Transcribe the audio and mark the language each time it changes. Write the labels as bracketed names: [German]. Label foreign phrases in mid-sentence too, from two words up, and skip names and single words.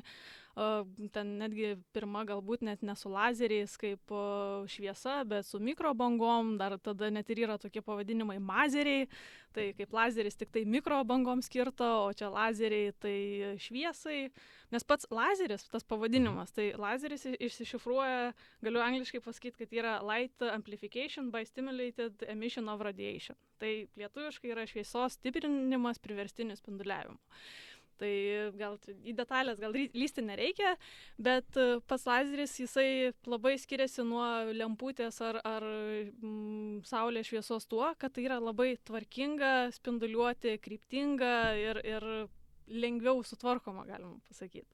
[Lithuanian] Ten netgi pirma galbūt net ne su lazeriais kaip šviesa, bet su mikrobangom, dar tada net ir yra tokie pavadinimai mazeriai, tai kaip lazeris tik tai mikrobangom skirta, o čia lazeriai tai šviesai, nes pats lazeris, tas pavadinimas, tai lazeris išsišifruoja, galiu angliškai pasakyti, kad yra [English] light amplification by stimulated emission of radiation, [Lithuanian] tai lietuviškai yra šviesos stiprinimas priverstiniu spinduliavimu. Tai gal į detalės gal lysti nereikia, bet pats lazeris jisai labai skiriasi nuo lemputės ar saulės šviesos tuo, kad tai yra labai tvarkinga, spinduliuoti, kryptinga ir lengviau sutvarkoma, galima pasakyti.